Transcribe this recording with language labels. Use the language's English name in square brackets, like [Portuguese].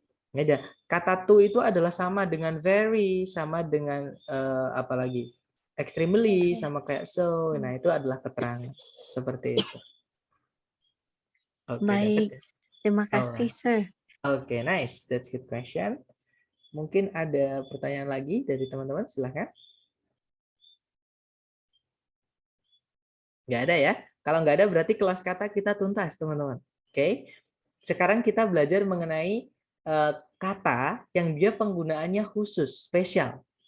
[Indonesian] Ada kata to itu adalah sama dengan very, sama dengan apalagi extremely, sama kayak so. Nah, itu adalah keterangan seperti itu. Baik, terima kasih, Sir. [English] Oke, nice, that's good question. [Indonesian] Mungkin ada pertanyaan lagi dari teman-teman, silahkan. Nggak ada ya? Kalau nggak ada berarti kelas kata kita tuntas, teman-teman. Oke, sekarang kita belajar mengenai kata yang dia penggunaannya khusus, spesial.